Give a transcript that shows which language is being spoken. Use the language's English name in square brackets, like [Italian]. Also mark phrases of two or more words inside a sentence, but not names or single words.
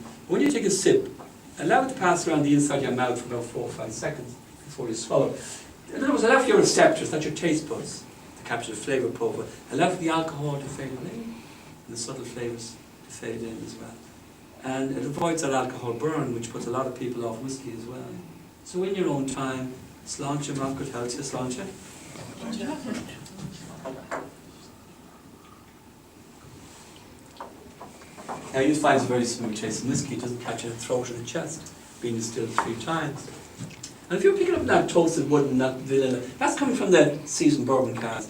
[English] When you take a sip, allow it to pass around the inside of your mouth for about 4 or 5 seconds before you swallow. In other words, allow for your receptors, that's your taste buds, to capture the flavour profile. Allow for the alcohol to fade away, and the subtle flavours to fade in as well. And it avoids that alcohol burn, which puts a lot of people off whiskey as well. So in your own time, [Irish] sláinte amach go tailte, sláinte. [English] Now you find it's a very smooth taste in whiskey, it doesn't catch in the throat or the chest, being distilled 3 times. And if you're picking up that toasted wood and that vanilla, that's coming from the seasoned bourbon cask.